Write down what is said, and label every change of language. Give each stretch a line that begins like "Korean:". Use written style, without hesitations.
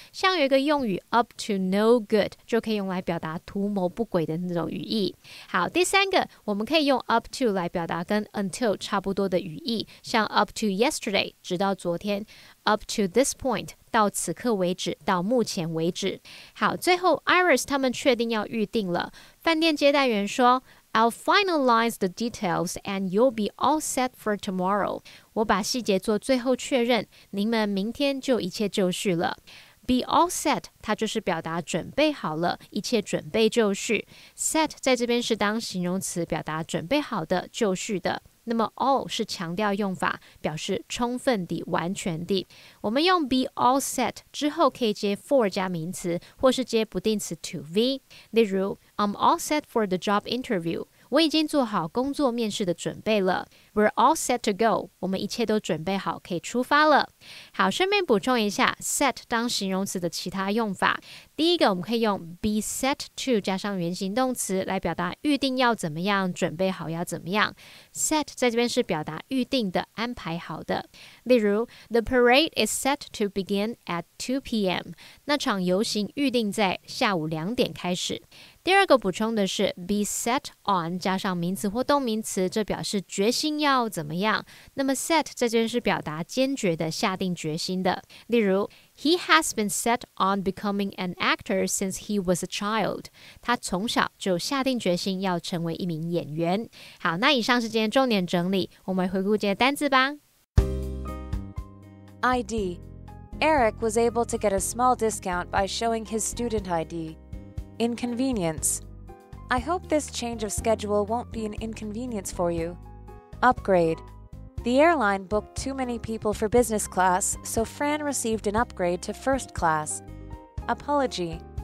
Chinese: 像有一个用语
English: up to no good
Chinese: 就可以用来表达图谋不轨的那种语义。好，第三个我们可以用 up to 来表达跟 until 差不多的语义，像
English: up to yesterday
Chinese: 直到昨天，
English: up to this point
Chinese: 到此刻为止，到目前为止。好，最后 Iris 他们确定要预定了。饭店接待员说
English: I'll finalize the details and you'll be all set for tomorrow.
Chinese: 我把细节做最后确认，您们明天就一切就绪了。
English: Be all set
Chinese: 它就是表达准备好了，一切准备就绪。 Set 在这边是当形容词，表达准备好的、就绪的。那么 all 是强调用法，表示充分地、完全地。我们用
English: be all set
Chinese: 之后可以接 for 加名词，或是接不定词 to be。例如
English: I'm all set for the job interview。
Chinese: 我已经做好工作面试的准备了。
English: We're all set to go.
Chinese: 我们一切都准备好，可以出发了。好，顺便补充一下 set 当形容词的其他用法。第一个，我们可以用 be set to 加上原形动词来表达预定要怎么样，准备好要怎么样。 Set 在这边是表达预定的、安排好的。例如
English: The parade is set to begin at 2 p.m.
Chinese: 那场游行预定在下午2点开始。第二个补充的是 be set on 加上名词或动名词，这表示决心要怎么样。那么 set 这边是表达坚决的下定决心的。例如
English: He has been set on becoming an actor since he was a child.
Chinese: 他从小就下定决心要成为一名演员。好，那以上是今天重点整理，我们回顾这些单字吧。
English: ID. Eric was able to get a small discount by showing his student ID. Inconvenience. I hope this change of schedule won't be an inconvenience for you. Upgrade. The airline booked too many people for business class, so Fran received an upgrade to first class. Apology.